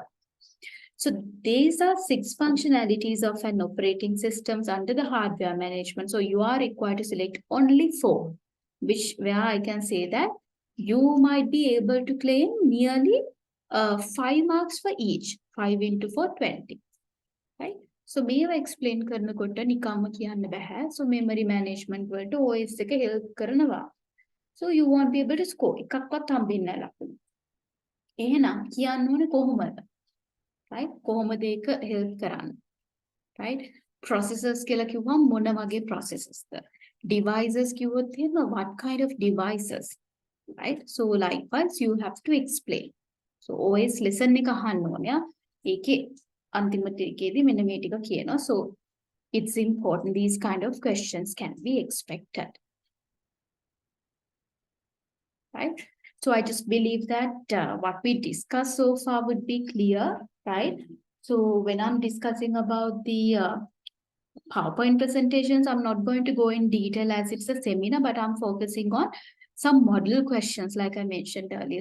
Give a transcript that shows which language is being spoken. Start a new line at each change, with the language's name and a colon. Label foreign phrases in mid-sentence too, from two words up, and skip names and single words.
English: So these are 6 functionalities of an operating systems under the hardware management. So you are required to select only 4, where I can say that you might be able to claim nearly 5 marks for each. 5 into 4, 20. Right? So
Sinhala: මේවා explain කරනකොට නිකම්ම කියන්න බෑ.
English: So memory management
Sinhala: වලට OS එක help කරනවා.
English: So you won't be able to score.
Sinhala: එකක්වත් හම්බෙන්නේ නැහැ ලකුණු. එහෙනම් කියන්න ඕනේ කොහොමද? Right? කොහොමද ඒක help කරන්නේ? Right? Processors කියලා කිව්වම මොන වගේ processors ද? Devices කිව්වොත් එහෙම
English: what kind of devices? Right? So likewise you have to explain. So OS lesson
Sinhala: එක අහන්න ඕනේ. ඒකේ අන්තිම ටිකේදී මෙන්න මේ ටික කියනවා.
English: So it's important these kind of questions can be expected. Right? So I just believe that what we discussed so far would be clear, right? So when I'm discussing about the PowerPoint presentations, I'm not going to go in detail as it's a seminar, but I'm focusing on some model questions like I mentioned earlier.